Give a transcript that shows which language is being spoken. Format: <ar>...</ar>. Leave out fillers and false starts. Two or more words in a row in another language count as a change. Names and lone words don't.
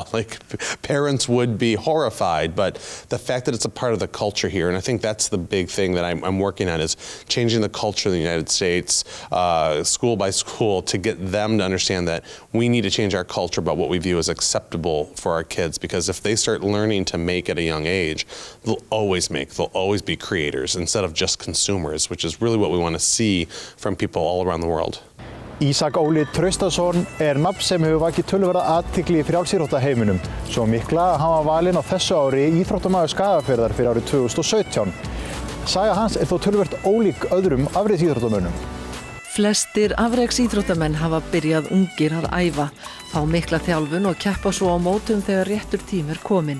<en>Like, parents would be horrified, but the fact that it's a part of the culture here, and I think that's the big thing that I'm working on, is changing the culture in the United States, school by school, to get them to understand that we need to change our culture about what we view as acceptable for our kids, because if they start learning to make at a young age, they'll always be creators instead of just consumers, which is really what we want to see from people all around the world.</en> <is>Ísak Óli Traustason nafn sem hefur vakið töluverða athygli í frjálsíþróttaheiminum, svo mikla að hann var valinn á þessu ári íþróttamaður Skagafjarðar fyrir árið 2017. Saga hans þó töluvert ólík öðrum afreiðsíþróttamönnum. Flestir afreksíþróttamenn hafa byrjað ungir að æfa, fá mikla þjálfun og keppa svo á mótum þegar réttur tími kominn.</is>